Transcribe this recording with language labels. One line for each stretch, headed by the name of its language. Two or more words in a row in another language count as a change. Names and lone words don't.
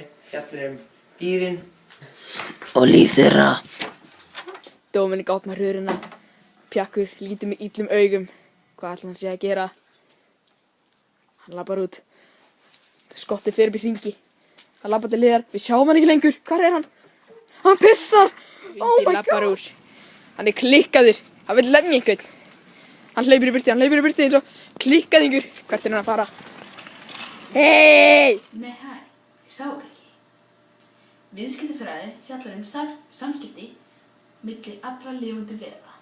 Icelandic: Fjallar dýrin og líf þeirra. Dominik opnar hurðina. Pjakkur lítur með illum augum. Hvað ætlar hann sé að gera? Hann labbar út. Skottið fer upp í hringi. Hann labbar til hliðar. Við sjáum hann ekki lengur. Hvar er hann? Hann pissar!
English: Oh my god!
Icelandic: Hann er klikkaður. Hann vill lemja einhvern. Hann hleypur í burtu eins og klikkaðingur. Hvert er hann að fara? Hey! Nei, hæ, ég sá ekki. Viðskiptafræði fjallar samskipti milli allra lifandi vera.